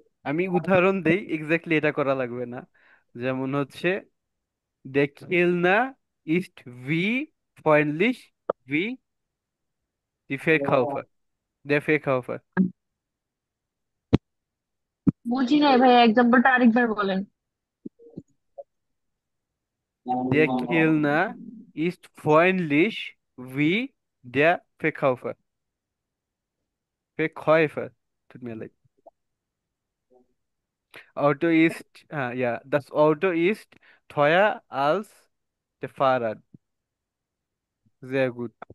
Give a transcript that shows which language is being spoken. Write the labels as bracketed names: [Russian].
[Bangla] আমি উদাহরণ দেই, এক্স্যাক্টলি এটা করা লাগবে না। যেমন হচ্ছে, [German] der Kellner ist wie freundlich wie die Verkäufer, der Verkäufer. [Bangla] বুঝি নাই ভাইয়া, এক্সাম্পলটা আরেকবার বলেন। [German] Der Kellner ist freundlich wie der Verkäufer. Verkäufer. Tut mir leid. Auto ist, ja, das Auto ist teuer als der Fahrrad. Sehr gut.